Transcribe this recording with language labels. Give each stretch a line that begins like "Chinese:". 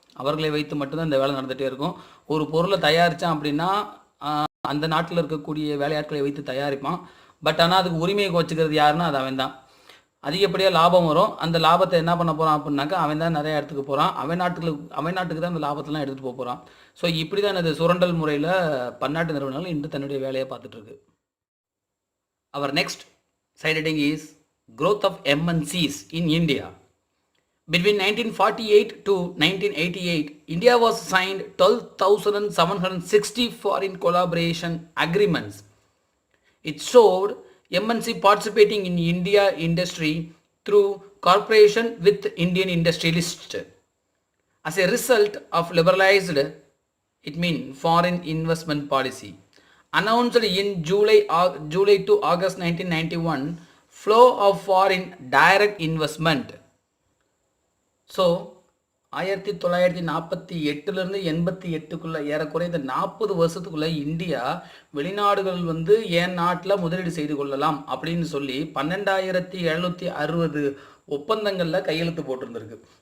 Tamil: அவர்களை வைத்து மட்டும்தான் இந்த வேலை நடந்துகிட்டே இருக்கும். ஒரு பொருளை தயாரித்தான் அப்படின்னா அந்த நாட்டில் இருக்கக்கூடிய வேலையாட்களை வைத்து தயாரிப்பான். பட் ஆனால் அதுக்கு உரிமையை வச்சுக்கிறது யாருன்னா அது அவன் தான். அதிகப்படியாக லாபம் வரும். அந்த லாபத்தை என்ன பண்ண போகிறான் அப்படின்னாக்கா அவன் தான் நிறைய இடத்துக்கு போகிறான். அவன் நாட்டுக்கு தான் அந்த லாபத்தெல்லாம் எடுத்துகிட்டு போகிறான். ஸோ இப்படி தான் இந்த சுரண்டல் முறையில் பன்னாட்டு நிறுவனங்கள் இன்று தன்னுடைய வேலையை பார்த்துட்ருக்கு.
English: அவர் next side heading is growth of MNCs in India. Between 1948 to 1988, India was signed 12,760 foreign collaboration agreements. It showed MNC participating in India industry through cooperation with Indian industrialists. As a result of liberalized it means foreign investment policy. Announced in July to August 1991, flow of foreign direct investment.
Tamil: So 1948லேருந்து 88க்குள்ளே ஏறக்குறைய இந்த 40 வருஷத்துக்குள்ளே India வெளிநாடுகள் வந்து என் நாட்டில் முதலீடு செய்து கொள்ளலாம் அப்படின்னு சொல்லி 12,760 ஒப்பந்தங்களில் கையெழுத்து போட்டிருந்திருக்கு.